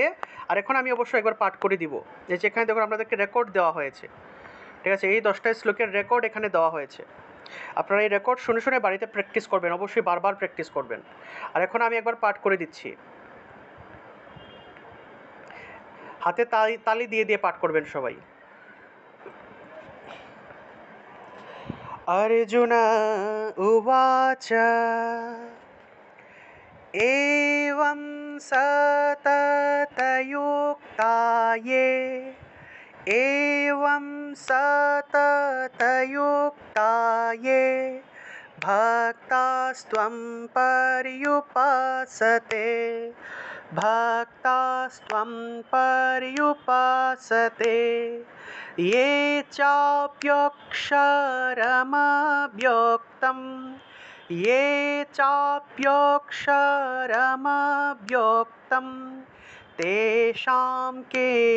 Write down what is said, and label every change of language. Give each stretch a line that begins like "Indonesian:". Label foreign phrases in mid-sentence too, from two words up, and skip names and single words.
Bangla: আর এখন আমি অবশ্যই একবার পাঠ করে দিব। এই যে এখানে দেখুন আপনাদেরকে রেকর্ড দেওয়া হয়েছে, ঠিক আছে? এই 10টা শ্লোকের রেকর্ড এখানে দেওয়া হয়েছে। আপনারা এই রেকর্ড শুনে শুনে বাড়িতে প্র্যাকটিস করবেন, অবশ্যই বারবার প্র্যাকটিস করবেন। আর এখন আমি একবার পাঠ করে দিচ্ছি, হাতে তালি দিয়ে দিয়ে পাঠ করবেন সবাই।
Sanskrit: अर्जुन उवाच एवं सततयुक्ता ये भक्तास्त्वं पर्युपासते ये चाप्यक्षरमव्यक्तं तेषां के